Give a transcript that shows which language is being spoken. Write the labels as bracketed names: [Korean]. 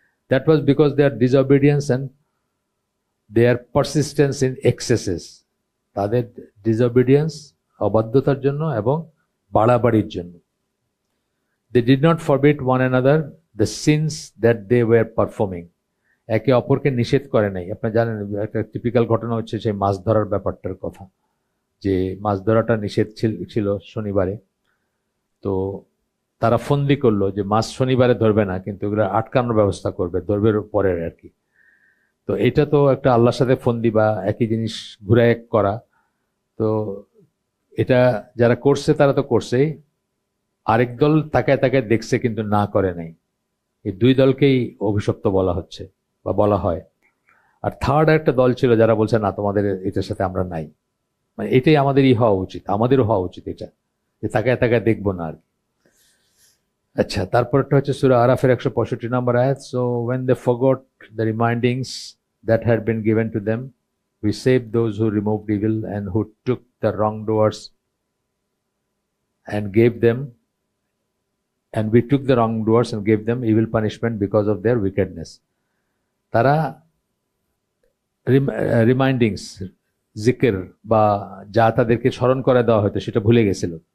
[English] that was because their disobedience and their persistence in excesses, [Bangla] তাদের disobedience অবাধ্যতার জন্য এবং বাড়াবাড়ির জন্য। [English] They did not forbid one another the sins that they were performing. [Bangla] একে অপরকে নিষেধ করে নাই। আপনি জানেন একটা টিপিক্যাল ঘটনা হচ্ছে সেই মাছ ধরার ব্যাপারটার কথা, যে মাছ ধরাটা নিষেধ ছিল শনিবারে। তো তারা ফন্দি করলো যে মাছ শনিবারে ধরবে না, কিন্তু এগুলো আটকানোর ব্যবস্থা করবে, ধরবে পরের আর কি। তো এটা তো একটা আল্লাহর সাথে ফন্দি বা একই জিনিস ঘুরে এক করা। তো এটা যারা করছে তারা তো করছেই, আরেক দল তাকায় তাকায় দেখছে কিন্তু না করে নাই। এই দুই দলকেই অভিশপ্ত বলা হচ্ছে বা বলা হয়। আর থার্ড একটা দল ছিল যারা বলছে না, তোমাদের এটার সাথে আমরা নাই, মানে এটাই আমাদেরই হওয়া উচিত, আমাদেরও হওয়া উচিত এটা, যে তাকায় তাকায় দেখবো না আর কি। আচ্ছা, তারপরটা হচ্ছে সূরা আরাফের 165 নম্বর আয়াত, [English] So when they forgot the remindings that had been given to them, we saved those who removed evil and who took the wrongdoers and gave them and we took the wrongdoers and gave them evil punishment because of their wickedness. [Bangla] তারা রিমাইন্ডিংস, জিকির বা যা তাদেরকে স্মরণ করে দেওয়া হয়তো সেটা ভুলে গেছিল।